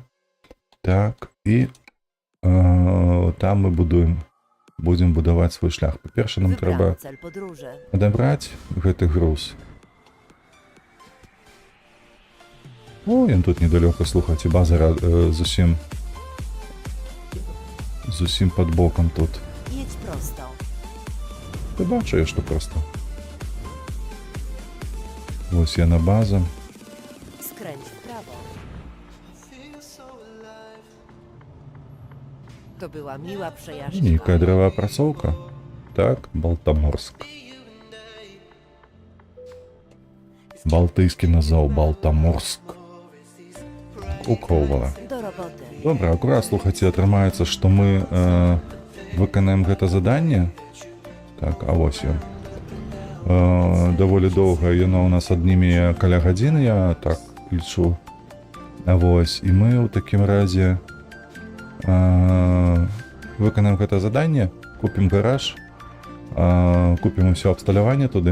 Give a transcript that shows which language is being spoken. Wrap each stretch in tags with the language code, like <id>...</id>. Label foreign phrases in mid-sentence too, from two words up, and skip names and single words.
<be>Так, і там мы будзем будаваць свой шлях. Па-перше, нам трэба адабраць гэты груз. О, ён тут недалёка, слухайце, база зусім пад бокам тут.</be> <pl>Едź prosto.</pl> <be>Ты бачу я, што проста. Вось яна база.</be> <pl>Skręć w prawo. To była miła przejażdżka.</pl> <be>Нейкая дрэваапрацоўка. Так, Балтаморск. Балтыйскі назаў Балтаморск. Уколвала.</be> <pl>Do roboty.</pl> <be>Добра, акурат, слухайце, атрымаецца, што мы выканаем гэта заданне. Так, а вось ён. Даволі доўга яно ў нас адніме каля гадзіны, я так лічу. А вось, і мы ў такім разе выканаем гэта заданне, купім гараж, купім усё абсталяванне туды.</be>